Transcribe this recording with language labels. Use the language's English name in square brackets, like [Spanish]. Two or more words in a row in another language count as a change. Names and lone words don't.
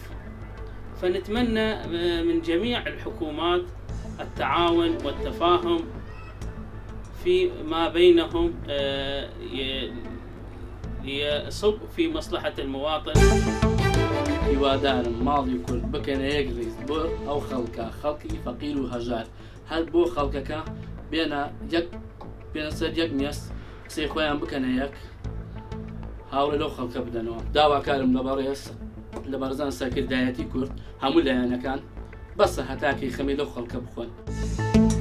[Arabic] فنتمنى من جميع الحكومات التعاون والتفاهم فيما بينهم ليصب في مصلحة المواطن. [Central Kurdish] هیوادارم ماڵی کورد بکەنە یەک ڕیز بۆ ئەو خەڵکی فەقیر و هەژار، هەر بۆ خەڵکەکە بێنە سەر یەک مێس قسەی خۆیان بکەنە یەک، هاوڕێ لەو خەڵکە بدەنەوە. داواکارم لە بەڕێزان سەرکردایەتی کورد هەموو لایەنەکان بەسە هەتاکەی خەمی لەو خەڵکە بخۆن.